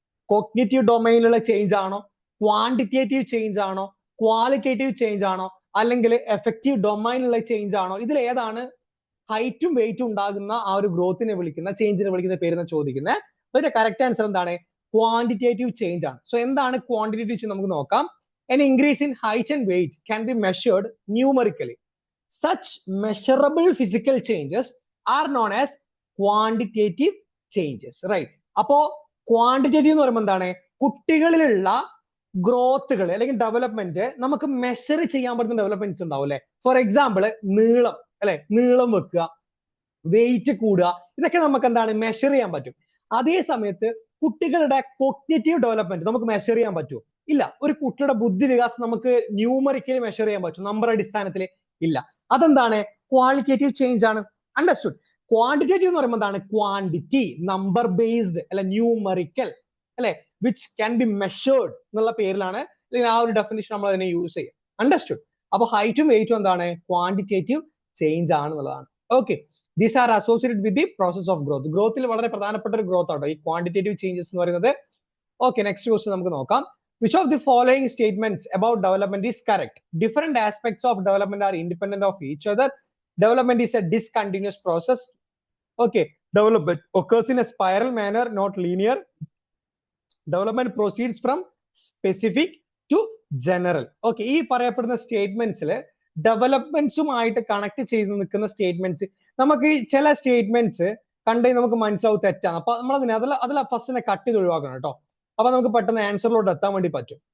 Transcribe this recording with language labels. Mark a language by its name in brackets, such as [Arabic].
[Malayalam] Cognitive ഡൊമൈനിലുള്ള change ആണോ, quantitative change ആണോ, qualitative change ആണോ, അല്ലെങ്കിൽ എഫക്റ്റീവ് ഡൊമൈനിലുള്ള ചേഞ്ച് ആണോ? ഇതിൽ ഏതാണ് ഹൈറ്റും വെയിറ്റും ഉണ്ടാകുന്ന ആ ഒരു ഗ്രോത്തിനെ വിളിക്കുന്ന, ചേഞ്ചിനെ വിളിക്കുന്ന പേരെന്ന് ചോദിക്കുന്നത്? അതിന്റെ കറക്റ്റ് ആൻസർ എന്താണ്? ക്വാണ്ടിറ്റേറ്റീവ് ചേഞ്ച് ആണ്. സോ എന്താണ് ക്വാണ്ടിറ്റേറ്റീവ് ചേഞ്ച്? നമുക്ക് നോക്കാം. [English] An increase in height and weight can be measured numerically. Such measurable physical changes are known as quantitative changes, right? [Malayalam] അപ്പോ ക്വാണ്ടിറ്റേറ്റീവ് എന്ന് പറയുമ്പോൾ എന്താണ്? കുട്ടികളിലുള്ള ഗ്രോത്തുകൾ അല്ലെങ്കിൽ ഡെവലപ്മെന്റ് നമുക്ക് മെഷർ ചെയ്യാൻ പറ്റുന്ന ഡെവലപ്മെന്റ്സ് ഉണ്ടാവും അല്ലെ. ഫോർ എക്സാമ്പിൾ നീളം, അല്ലെ? നീളം വെക്കുക, വെയിറ്റ് കൂടുക, ഇതൊക്കെ നമുക്ക് എന്താണ് മെഷർ ചെയ്യാൻ പറ്റും. അതേ സമയത്ത് കുട്ടികളുടെ കോഗ്നിറ്റീവ് ഡെവലപ്മെന്റ് നമുക്ക് മെഷർ ചെയ്യാൻ പറ്റുമോ? ഇല്ല. ഒരു കുട്ടിയുടെ ബുദ്ധി വികാസം നമുക്ക് ന്യൂമറിക്കലി മെഷർ ചെയ്യാൻ പറ്റും, നമ്പർ അടിസ്ഥാനത്തിൽ ഇല്ല. അതെന്താണ്? ക്വാളിറ്റേറ്റീവ് ചേഞ്ച് ആണ്. അണ്ടർസ്റ്റുഡ്? ക്വാണ്ടിറ്റേറ്റീവ് എന്ന് പറയുമ്പോൾ എന്താണ്? ക്വാണ്ടിറ്റി, നമ്പർ ബേസ്ഡ് അല്ലെ, ന്യൂമറിക്കൽ അല്ലെ, [English] which can be measured [Malayalam] എന്നുള്ള പേരിലാണ് ആ ഒരു ഡെഫിനിഷൻ നമ്മൾ അതിനെ യൂസ് ചെയ്യുക. അണ്ടർസ്റ്റുഡ്? അപ്പൊ ഹൈറ്റും വെയിറ്റും എന്താണ്? Quantitative change ആണെന്നുള്ളതാണ്. Okay, [English] These are associated with the process of growth. [Malayalam] ഗ്രോത്തിൽ വളരെ പ്രധാനപ്പെട്ട ഒരു ഗ്രോത്ത് ആട്ടോ ഈ ക്വാണ്ടിറ്റേറ്റീവ് ചേഞ്ചസ് എന്ന് പറയുന്നത്. ഓക്കെ, നെക്സ്റ്റ് ക്വസ്റ്റ്യൻ നമുക്ക് നോക്കാം. [English] Which of the following statements about development is correct? Different aspects of development are independent of each other. Development is a discontinuous process. Okay, development occurs in a spiral manner, not linear. Development proceeds from specific to general. [Malayalam] Okay, ഈ പറയപ്പെടുന്ന സ്റ്റേറ്റ്മെന്റ്സിൽ ഡെവലപ്മെന്റ്സുമായിട്ട് connect ചെയ്ത് നിൽക്കുന്ന statements, നമുക്ക് ചില statements കണ്ടേ നമുക്ക് മനസ്സിലാവും തെറ്റാണ്. അപ്പൊ നമ്മൾ അതിൽ ഫസ്റ്റ് കട്ട് ചെയ്ത് ഒഴിവാക്കണം കേട്ടോ. അപ്പൊ നമുക്ക് പെട്ടെന്ന് ആൻസറിലോട്ട് എത്താൻ വേണ്ടി പറ്റും.